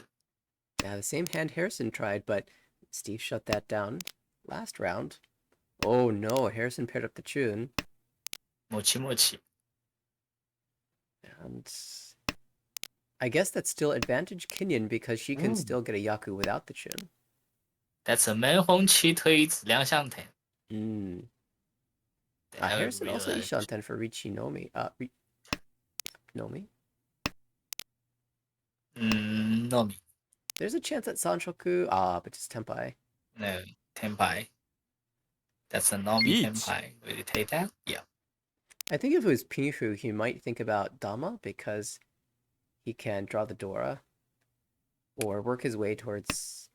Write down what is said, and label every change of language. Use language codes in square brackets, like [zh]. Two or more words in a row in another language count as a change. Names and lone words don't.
[en] Yeah, the same hand Harrison tried, but Steve shut that down last round. Oh no, Harrison paired up the Chun. [ja] Mochi Mochi. [en] And I guess that's still advantage Kenyon because she can still get a Yaku without the Chun. That's a 门红旗推子两相 ten. Harrison also Ishanten for [ja] Richi Nomi. [en] Nomi? Nomi. There's a chance at Sanshoku. But just Tenpai. No, Tenpai. That's a Nomi Each. Tenpai. Will you take that? Yeah. I think if it was Pinshu, he might think about Dama because he can draw the Dora or work his way towards